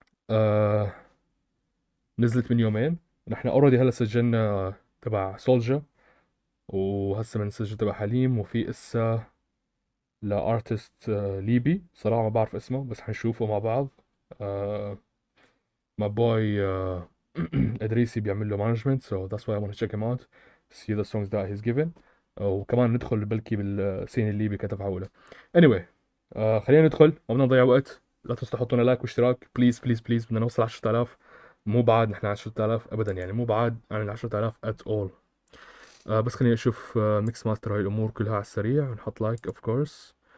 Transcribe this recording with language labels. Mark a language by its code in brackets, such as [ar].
[ar] آه نزلت من يومين. نحن اوريدي هلا سجلنا تبع سولجا، وهسه بنسجل تبع حليم، وفي اسا لارتست ليبي صراحه ما بعرف اسمه بس حنشوفه مع بعض. [en] my boy [ar] ادريسي بيعمل له مانجمنت [en] so that's why I want to check him out, see the songs that he's given. [ar] وكمان ندخل بلكي بالسين الليبي كتفعولة. anyway خلينا ندخل، ما بدنا نضيع وقت. لا تنسوا تحطوا لنا لايك واشتراك بليز بليز بليز، بدنا نوصل 10000. مو بعاد نحن 10000 ابدا، يعني مو بعاد عن ال 10000 [en] at all. [ar] بس خليني اشوف ميكس ماستر هاي الامور كلها على السريع ونحط لايك اوف كورس.